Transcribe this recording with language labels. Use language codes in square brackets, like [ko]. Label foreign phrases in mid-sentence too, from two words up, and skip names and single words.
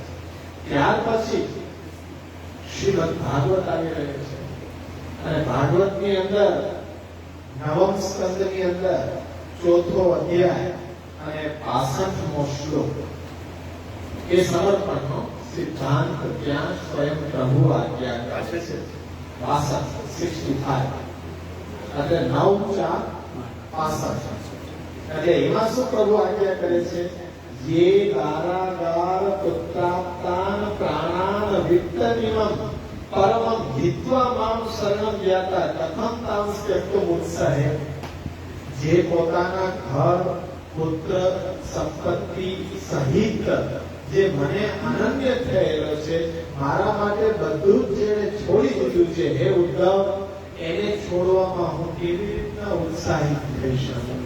[gu] ત્યાર પછી શ્રીમદ ભાગવત આવી રહ્યો છે, અને ભાગવતની અંદર 9મ સ્કંદની અંદર 4થો અધ્યાય અને 65મો શ્લોક એ સમર્પણનો સિદ્ધાંત ત્યાં સ્વયં પ્રભુ આજ્ઞા કરે છે. 65 એટલે 9, 4, 65. એટલે એમાં શું પ્રભુ આજ્ઞા કરે છે? [sa] ये दारागार पुत्राप्तान प्राणान वित्तनिमं परमं हित्वा मां शरणं याता कथं तां त्यक्तुं उत्साहे. [gu] જે પોતાના ઘર પુત્ર સંપત્તિ સહિત જે મને અનન્ય થયેલો છે, મારા માટે બધું જ જેણે છોડી દીધું છે, હે ઉદ્ધવ, એને છોડવામાં હું કેવી રીતના ઉત્સાહિત થઈ શકું?